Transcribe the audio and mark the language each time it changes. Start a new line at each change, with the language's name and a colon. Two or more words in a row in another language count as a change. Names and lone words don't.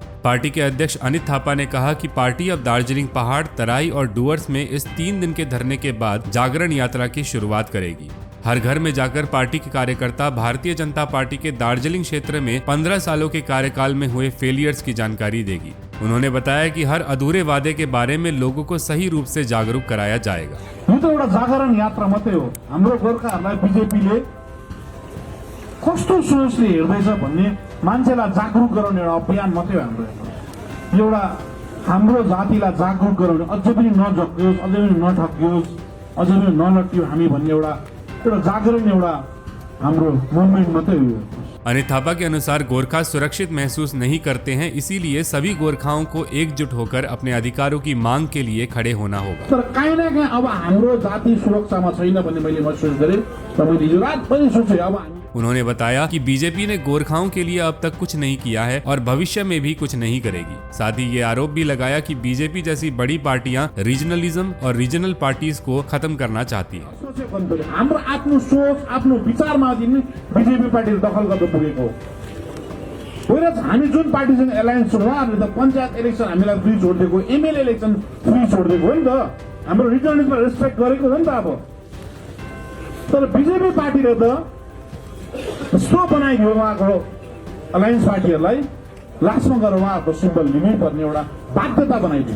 Hindi: पार्टी के अध्यक्ष अनित थापा ने कहा कि पार्टी अब दार्जिलिंग पहाड़, तराई और डुवर्स में इस 3 दिन के धरने के बाद जागरण यात्रा की शुरुआत करेगी। हर घर में जाकर पार्टी के कार्यकर्ता भारतीय जनता पार्टी के दार्जिलिंग क्षेत्र में 15 सालों के कार्यकाल में हुए फेलियर्स की जानकारी देगी। उन्होंने बताया कि हर अधूरे वादे के बारे में लोगों को सही रूप से जागरूक कराया जाएगा।
Nepali: यो त एउटा जागरण यात्रा मात्रै हो। हाम्रो गोर्खाहरूलाई बीजेपीले कस्तो सोचले हेर्दैछ भन्ने मान्छेलाई जागरूक गराउने एउटा अभियान मात्रै हो। हाम्रो एउटा हाम्रो जातिलाई जागरूक गराउने, अझै पनि नझक्कियोस्, अझै पनि नठक्कियोस्, अझै पनि नलट्टियो हामी भन्ने एउटा जागरण एउटा हाम्रो मुभमेन्ट मात्रै हो।
Hindi: अनित थापा के अनुसार गोरखा सुरक्षित महसूस नहीं करते हैं, इसीलिए सभी गोरखाओं को एकजुट होकर अपने अधिकारों की मांग के लिए खड़े होना होगा।
Nepali: तर कहीं न कहीं अब हाम्रो जाति सुरक्षामा छैन भन्ने मैले महसुस गरेँ र मैले यो रात पनि सोचे अब
Hindi: उन्होंने बताया कि बीजेपी ने गोरखाओं के लिए अब तक कुछ नहीं किया है और भविष्य में भी कुछ नहीं करेगी। साथ ही ये आरोप भी लगाया कि बीजेपी जैसी बड़ी पार्टियां रीजनलिज्म और
English: regional parties
Hindi: को खत्म करना चाहती है।
Nepali: हाम्रो आफ्नो सोच, आफ्नो विचारमा दिन बीजेपी पार्टीले दखल गर्न पुगेको हो। हामी जुन पार्टीसँग एलायन्स छौँ उहाँहरूले त पञ्चायत इलेक्सन हामीलाई फ्री छोडिदिएको,
English: MLA election
Nepali: फ्री छोडिदिएको हो नि त। हाम्रो रिजनलिजमलाई रेस्पेक्ट गरेको हो नि त। अब तर बीजेपी पार्टीले त यस्तो बनाइदियो उहाँको अलायन्स पार्टीहरूलाई, लास्टमा गएर उहाँहरूको सिम्बल लिनै पर्ने एउटा बाध्यता बनाइदियो।